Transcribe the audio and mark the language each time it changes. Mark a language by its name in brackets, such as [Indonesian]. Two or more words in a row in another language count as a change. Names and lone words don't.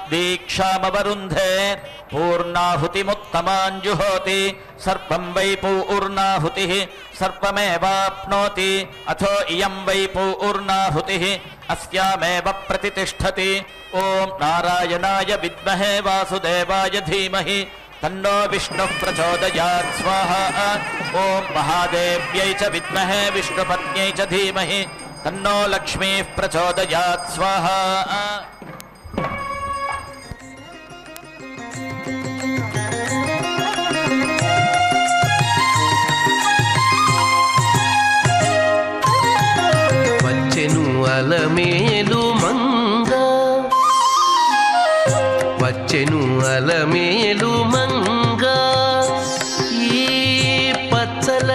[Sanskrit] दीक्षामवरुन्धे पूर्णाहुतिमुत्तमाञ्जुहोति सर्वं वै पूर्णाहुतिः सर्वमेवाप्नोति अथो इयं वै पूर्णाहुतिः अस्यामेव प्रतिष्ठति ॐ नारायणाय विद्महे वासुदेवाय धीमहि तन्नो विष्णुः प्रचोदयात् स्वाहा ॐ महादेव्यै च विद्महे विष्णुपत्न्यै च धीमहि तन्नो लक्ष्मीः प्रचोदयात् स्वाहा [Telugu] వచ్చెను అలమేలు మంగ వచ్చెను అలమేలు మంగ ఈ పచ్చల